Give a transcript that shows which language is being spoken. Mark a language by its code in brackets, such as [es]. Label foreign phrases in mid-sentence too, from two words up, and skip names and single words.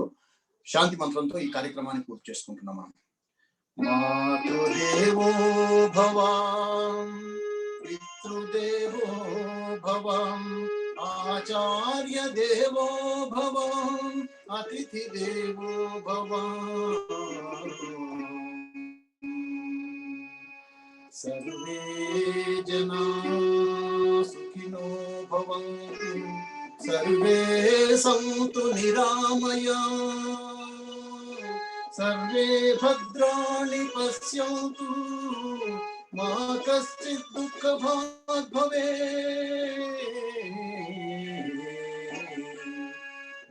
[te] శాంతి మంత్రంతో ఈ కార్యక్రమాన్ని పూర్తి చేసుకుంటున్నాం. మనం [sa] మాతృదేవో భవ, పితృదేవో భవ, ఆచార్య దేవో భవ, అతిథి దేవో భవ. సర్వే జనా సుఖినో భవంతు. सर्वे सन्तु निरामया, सर्वे भद्राणि पश्यन्तु, मा कश्चित् दुःखभाग् भवेत्।